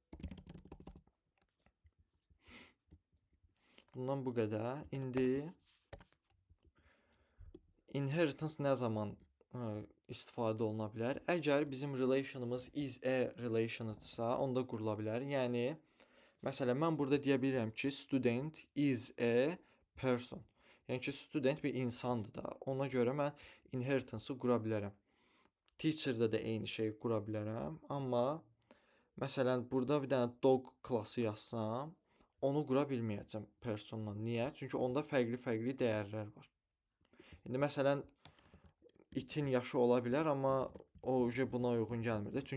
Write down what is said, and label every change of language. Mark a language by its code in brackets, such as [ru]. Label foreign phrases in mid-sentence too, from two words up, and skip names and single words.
[az] Bundan bu qədər. İndi inheritance nə zaman istifadə oluna bilər? Əgər bizim relationımız [en] is a relationıdsa, [az] onda qurula bilər. Yəni, məsələn, mən burada deyə bilirəm ki, [en] student is a person. [az] Yəni ki, student bir insandır da. Ona görə mən inheritance'ı qura bilərəm. Teacher'da da eyni şeyi qura bilərəm. Amma, məsələn, burada bir dənə dog klası yazsam, onu qura bilməyəcəm personla. Niyə? Çünki onda fərqli dəyərlər var. İndi, məsələn, itin yaşı ola bilər, amma o buna uyğun gəlmir də.